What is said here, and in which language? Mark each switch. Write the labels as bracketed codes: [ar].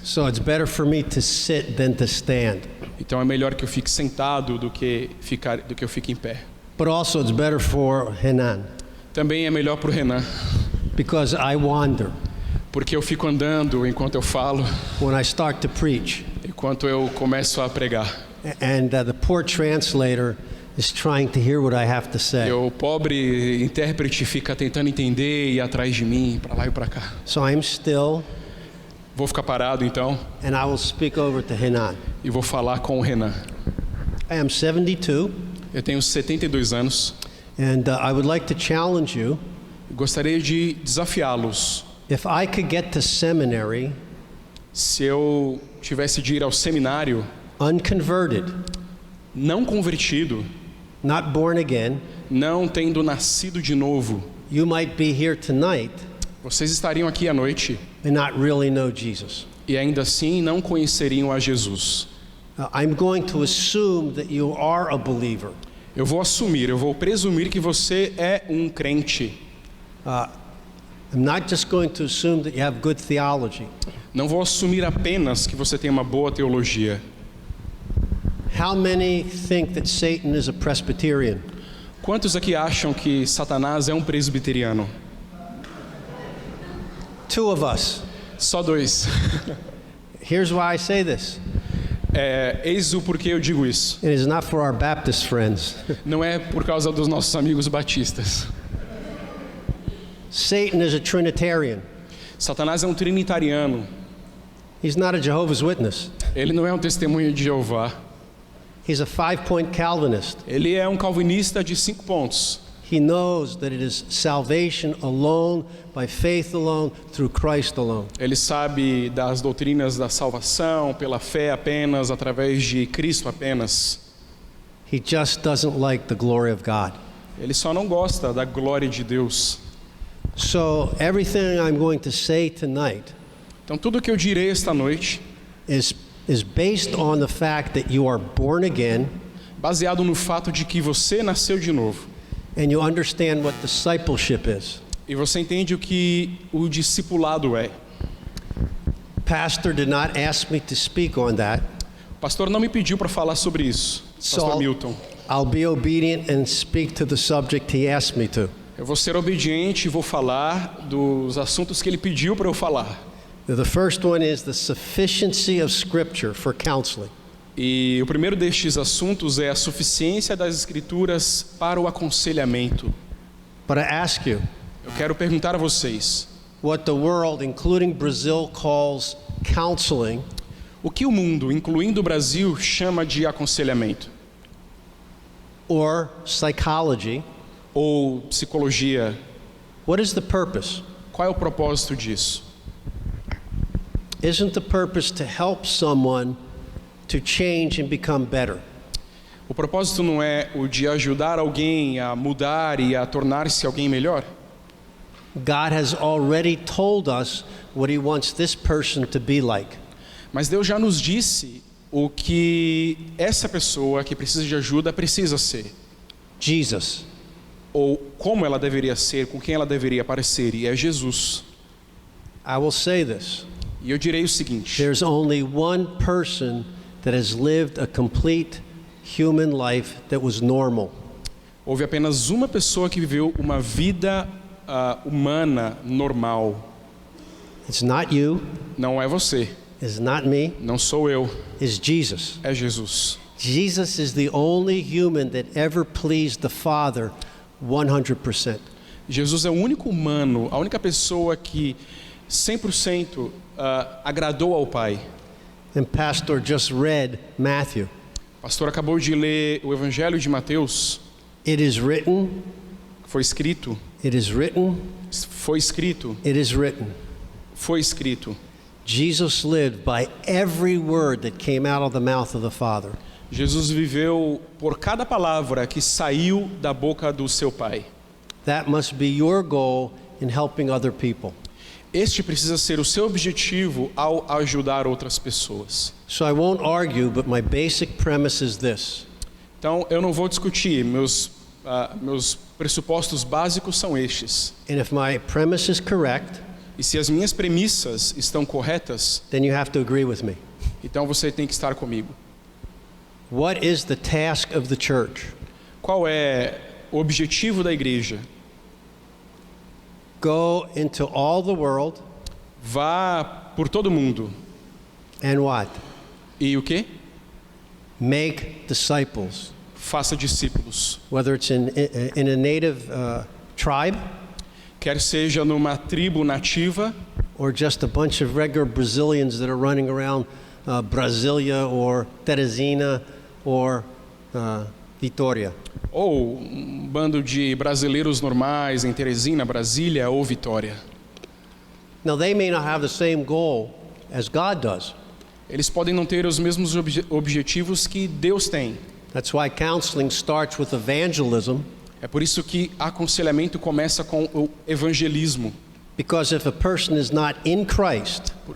[en] So it's better for me to sit than to stand. [pt] Então é melhor que eu fique sentado do que eu fique em pé. [en] But also it's better for Henan [pt] Também é melhor para o Renan, [en] because I wander [pt] porque eu fico andando enquanto eu falo, [en] when I start to preach. [pt] enquanto eu começo a pregar. [en] And the poor translator is trying to hear what I have to say. [pt] E o pobre intérprete fica tentando entender e ir atrás de mim, para lá e para cá. [en] So I'm still [pt] Vou ficar parado então [en] and I will speak over to Henan. [pt] e vou falar com o Renan. [en] I am 72 [pt] Eu tenho 72 anos [en] and I would like to challenge you. [pt] e gostaria de desafiá-los. [en] If I could get to seminary [pt] Se eu tivesse de ir ao seminário, [en] unconverted, [pt] não convertido, [en] not born again, [pt] não tendo nascido de novo, [en] you might be here tonight [pt] vocês estariam aqui à noite [en] and not really know Jesus. [pt] e ainda assim não conheceriam a Jesus. [en] I'm going to assume that you are a believer. [pt] Eu vou presumir que você é um crente. [en] I'm not just going to assume that you have good theology. [pt] Não vou assumir apenas que você tem uma boa teologia. [en] How many think that Satan is a Presbyterian? [pt] Quantos aqui acham que Satanás é um presbiteriano? [en] 2 of us. [pt] Só 2. [en] Here's why I say this. [pt] Eis o porquê eu digo isso. [en] It is not for our Baptist friends. [pt] Não é por causa dos nossos amigos batistas. [en] Satan is a Trinitarian. [pt] Satanás é um trinitariano. [en] He's not a Jehovah's Witness. [pt] Ele não é um testemunho de Jeová. [en] He's a 5-point Calvinist. [pt] Ele é um calvinista de 5 pontos. [en] He knows that it is salvation alone, by faith alone, through Christ alone. [pt] Ele sabe das doutrinas da salvação, pela fé apenas, através de Cristo apenas. [en] He just doesn't like the glory of God. [pt] Ele só não gosta da glória de Deus. [en] So everything I'm going to say tonight [pt] Então tudo que eu direi esta noite, [en] is based on the fact that you are born again [pt] baseado no fato de que você nasceu de novo. [en] and you understand what discipleship is. [pt] E você entende o que o discipulado é. [en] Pastor did not ask me to speak on that. [pt] O pastor não me pediu para falar sobre isso, pastor Milton. [en] I'll be obedient and speak to the subject he asked me to. [pt] Eu vou ser obediente e vou falar dos assuntos que ele pediu para eu falar. [en] The first one is the sufficiency of Scripture for counseling. [pt] E o primeiro destes assuntos é a suficiência das Escrituras para o aconselhamento. [en] But I ask you, [pt] Eu quero perguntar a vocês, [en] what the world, including Brazil, calls counseling, [pt] o que o mundo, incluindo o Brasil, chama de aconselhamento? [en] or psychology, [pt] Ou psicologia? [en] what is the purpose? [pt] Qual é o propósito disso? [en] Isn't the purpose to help someone to change and become better? [pt] O propósito não é o de ajudar alguém a mudar e a tornar-se alguém melhor? [en] God has already told us what He wants this person to be like. [pt] Mas Deus já nos disse o que essa pessoa que precisa de ajuda precisa ser. [en] Jesus. [pt] Ou como ela deveria ser, com quem ela deveria parecer, e é Jesus. [en] I will say this. [pt] E eu direi o seguinte: [en] There's only one person that has lived a complete human life that was normal. [pt] houve apenas uma pessoa que viveu uma vida humana normal. [en] It's not you, [pt] não é você, [en] it's not me, [pt] não sou eu, [en] it's Jesus. [pt] é Jesus. [en] Jesus is the only human that ever pleased the Father 100%. [pt] Jesus é o único humano, a única pessoa que 100% agradou ao Pai. [en] And Pastor just read Matthew. [pt] O pastor acabou de ler o Evangelho de Mateus, [en] It is written, [pt] foi escrito, [en] it is written, [pt] foi escrito, [en] it is written. [pt] foi escrito. [en] Jesus lived by every word that came out of the mouth of the Father. [pt] Jesus viveu por cada palavra que saiu da boca do seu Pai. [en] That must be your goal in helping other people. [pt] Este precisa ser o seu objetivo ao ajudar outras pessoas. [en] So I won't argue, but my basic premise is this. [pt] Então, eu não vou discutir, meus pressupostos básicos são estes. [en] And if my premise is correct, [pt] E se as minhas premissas estão corretas, [en] then you have to agree with me. [pt] então você tem que estar comigo. [en] What is the task of the church? [pt] Qual é o objetivo da igreja? [en] Go into all the world [pt] Vá por todo mundo. [en] and what? [pt] E o quê? [en] Make disciples. [pt] Faça discípulos. [en] Whether it's in a native tribe [pt] Quer seja numa tribo nativa, [en] or just a bunch of regular Brazilians that are running around Brasilia or Teresina or Vitória. [pt] ou um bando de brasileiros normais em Teresina, Brasília ou Vitória. [en] Now, they may not have the same goal as God does. [pt] Eles podem não ter os mesmos objetivos que Deus tem. [en] That's why counseling starts with evangelism, [pt] É por isso que aconselhamento começa com o evangelismo. [en] because if a person is not in Christ,